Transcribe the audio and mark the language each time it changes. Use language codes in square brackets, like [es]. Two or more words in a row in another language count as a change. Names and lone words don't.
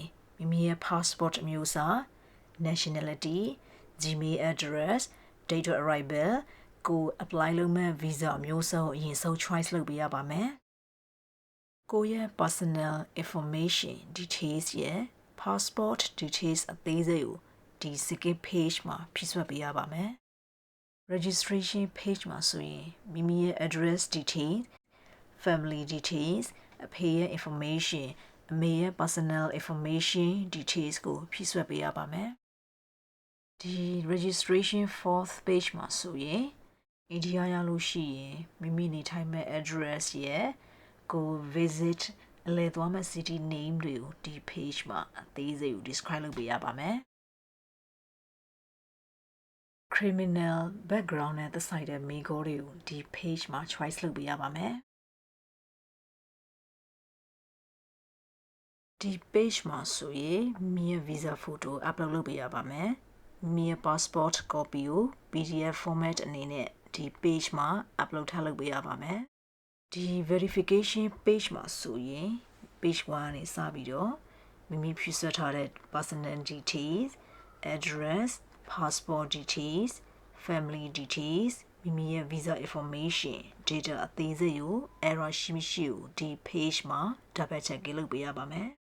[my] မိမိရဲ့ passport အမျိုးအစား [en] nationality gmail address date of arrival [my] ကို apply လုပ်မဲ့ visa အမျိုးအစားကိုအရင်ဆုံး choice လုပ်ပေးရ ပါမယ်။ကိုရဲ့ [en] personal information details [my] ရဲ့ [en] passport details [my] အသေးစိတ်ကိုဒီ [en] second page [my] မှာဖြည့်စွက်ပေးရပါမယ်။ [en] registration page [my] မှာဆိုရင်မိမိရဲ့ [en] address details family details [my] အဖေရဲ့ information အမေရဲ့ [en] personal information details [my] ကိုဖြည့်စွက်ပေးရပါမယ်။ဒီ [en] registration fourth page [my] မှာဆိုရင်အိန္ဒိယရောက်လို့ရှိရင်မိမိနေထိုင်မဲ့ address ရဲ့ကို visit အလဲသွားမဲ့ [en] city name [my] တွေကိုဒီ page မှာအသေးစိတ်ကို describe လုပ်ပေးရပါမယ်။ [en] criminal background [my] နဲ့သက်ဆိုင်တဲ့မိခိုးတွေကိုဒီ page မှာ choice လုပ်ပေးရပါမယ် ဒီ page မှာဆိုရင်မိရဲ့ [en] visa photo upload [my] လုပ်ပေးရပါမယ်မိရဲ့ [en] passport copy [my] ကို PDF format အနေနဲ့ဒီ page မှာ upload ထားလုပ်ပေးရပါမယ်ဒီ [en] verification page [my] မှာဆိုရင် page 1ကနေစပြီးတော့မိမိဖြည့်စွက်ထားတဲ့ [en] personal details address passport details family details [my] မိမိရဲ့ [en] visa information data [my] အသေးစိတ်ကို error ရှိမရှိကိုဒီ page မှာ [en] double check [my] လုပ်ပေးရပါမယ်